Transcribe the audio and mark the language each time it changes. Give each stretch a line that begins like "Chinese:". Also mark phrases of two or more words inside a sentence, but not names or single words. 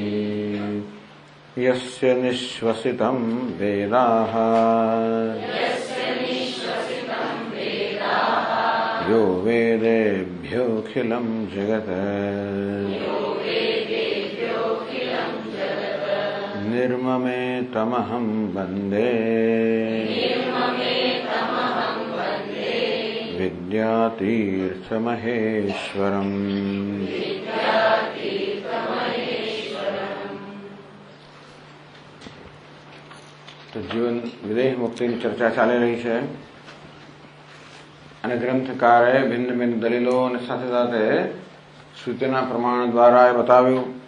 Sanskrit: यस्य निःश्वसितं वेदाः यो वेदेभ्योऽखिलं जगत् निर्ममेतमहं वन्दे विद्यातीर्थमहेश्वरम्।
Gujarati: તો જીવન વિદેહ મુક્તિની ચર્ચા ચાલી રહી છે અને ગ્રંથકારે ભિન્ન ભિન્ન દલીલો અને સાથે સાથે શ્રુતિના પ્રમાણ દ્વારા એ બતાવ્યું